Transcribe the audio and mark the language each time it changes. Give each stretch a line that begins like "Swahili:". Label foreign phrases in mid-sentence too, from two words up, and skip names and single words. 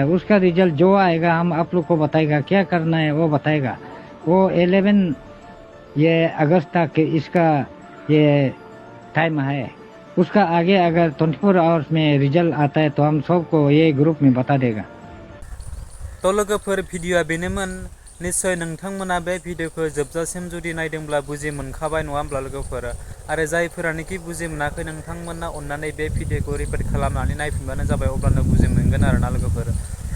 Hindi: उसका रिजल्ट जो आएगा हम आप लोग को बताएगा, क्या करना है वो बताएगा। वो 11 ये अगस्त तक इसका ये टाइम है। उसका आगे अगर 24 आवर्स में रिजल्ट आता है तो हम सबको ये ग्रुप में बता देगा।
Bodo: लोगोफोर, भिडिअआ बेनोमोन। निश्चय नोंथांमोना बे भिडिअखौ जोबजासिम जुदि नायदोंब्ला बुजि मोनखाबाय नङा होमब्ला लोगोफोर। आरो जायफोरानोखि बुजि मोनाखै नोंथांमोना अननानै बे भिडिअखौ रिपिट खालामनानै नायफिनबानो जाबाय, अब्लानो बुजि मोनगोन आरोना लोगोफोर।